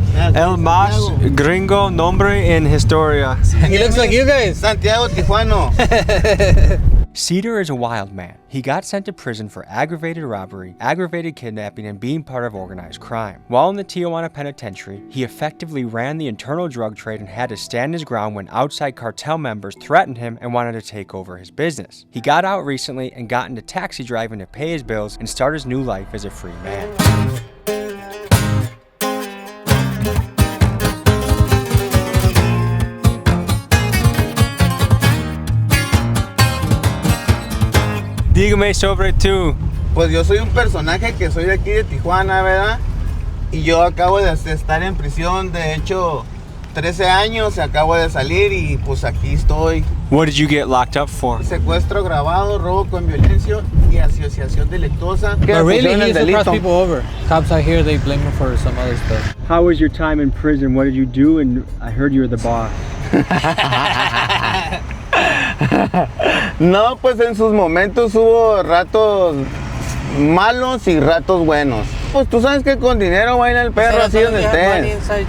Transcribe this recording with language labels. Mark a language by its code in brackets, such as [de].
[es] El más gringo nombre en historia. [en] He looks like you guys. [es] Santiago Tijuano. [en] Seder is a wild man. He got sent to prison for aggravated robbery, aggravated kidnapping, and being part of organized crime. While in the Tijuana penitentiary, he effectively ran the internal drug trade and had to stand his ground when outside cartel members threatened him and wanted to take over his business. He got out recently and got into taxi driving to pay his bills and start his new life as a free man. [es] Dígame sobre tú. Pues yo soy un personaje que soy de aquí de Tijuana, ¿verdad? Y yo acabo de estar en prisión, de hecho, 13 años, acabo de salir y pues aquí estoy. [en] What did you get locked up for? [es] Secuestro agravado, robo con violencia y asociación delictuosa. [en] But really, he used to cross people over. Cops out here, they blame him for some other stuff. How was your time in prison? What did you do? And I heard you were the boss. [es] No, pues en sus momentos hubo ratos malos y ratos buenos. Pues tú sabes que con dinero baila el perro, así donde estés.